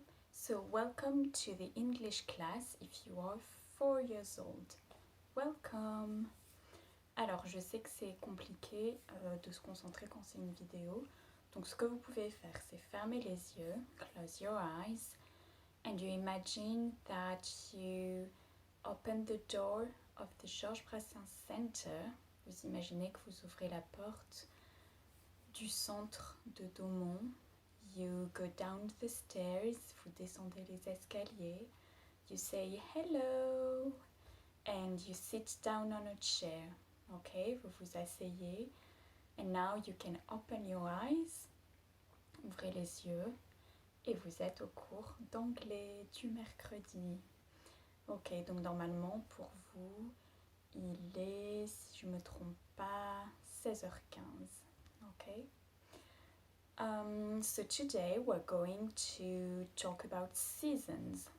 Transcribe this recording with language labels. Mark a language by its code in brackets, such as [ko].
[en] So welcome to the English class if you are 4 years old. Welcome! [fr] Alors je sais que c'est compliqué de se concentrer quand c'est une vidéo. Donc ce que vous pouvez faire, c'est fermer les yeux, [en] close your eyes, and you imagine that you open the door of the Georges Brassens Center. [fr] Vous imaginez que vous ouvrez la porte du centre de Daumont. [en] You go down the stairs, [fr] vous descendez les escaliers. [en] You say hello and you sit down on a chair. Ok, [fr] vous vous asseyez. [en] And now you can open your eyes. [fr] Ouvrez les yeux et vous êtes au cours d'anglais du mercredi. Ok, donc normalement pour vous, il est, si je ne me trompe pas, 16h15. Ok. [en] So today we're going to talk about seasons.